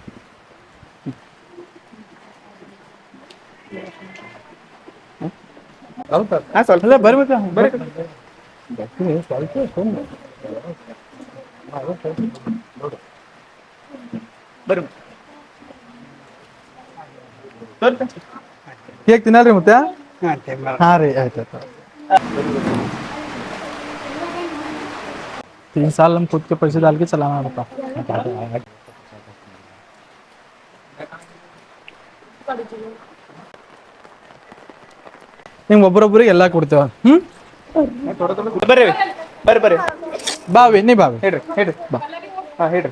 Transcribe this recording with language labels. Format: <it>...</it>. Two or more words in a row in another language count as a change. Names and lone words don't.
<kn>ಸ್ವಲ್ಪ ಬರ್ಬೇಕಾ ಬರ್ರಿ ಕೇಕ್ ತಿನ್ನಲ್ರಿ ಮತ್ತೆ. ಹಾಂ ರೀ ಆಯ್ತು</kn> <hi>3 साल हम खुद के पैसे डाल के चलाना होता.</hi> <kn>ನಿಮ್ಗೆ ಒಬ್ಬರೊಬ್ಬರಿಗೆ ಎಲ್ಲ ಕೊಡ್ತೇವ. ಬರ್ರಿ ಬರ್ರಿ ಬರ್ರಿ ಬಾವಿ ನೀ ಬಾವಿ ಹೇಳ್ರಿ ಬಾ. ಹಾಂ ಹೇಳ್ರಿ.</kn>